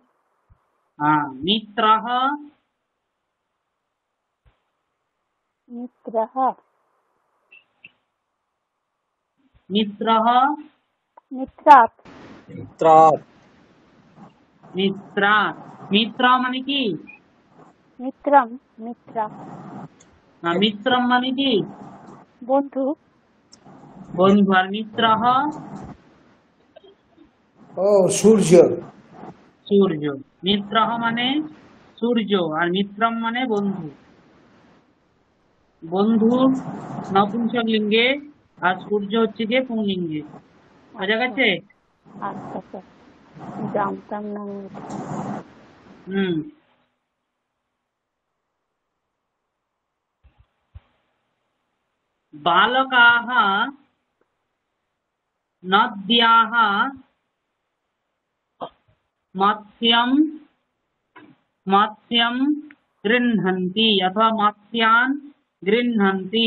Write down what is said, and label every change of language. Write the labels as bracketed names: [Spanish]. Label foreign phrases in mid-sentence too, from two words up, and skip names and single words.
[Sanskrit] मित्रः मित्रः मित्रः मित्रात् मित्रात् [Bangla] मित्रा, मित्र মানে কি? [Sanskrit] मित्रं मित्रा [Bangla] মিত্রম মানে কি? বন্ধু বন্ধু। আর মিত্রः ও সূর্য। সূর্য, মিত্রः মানে সূর্য আর মিত্রম মানে বন্ধু। বন্ধু নপুংসক লিঙ্গে আর সূর্য হচ্ছে গিয়ে পুংলিঙ্গে। বোঝা গেছে? আচ্ছা স্যার জানতাম না আমি এটা। হুম। [Sanskrit] बालकाः नद्याः मत्स्यं मत्स्यं गृह्णन्ति अथवा मत्स्यान् गृह्णन्ति।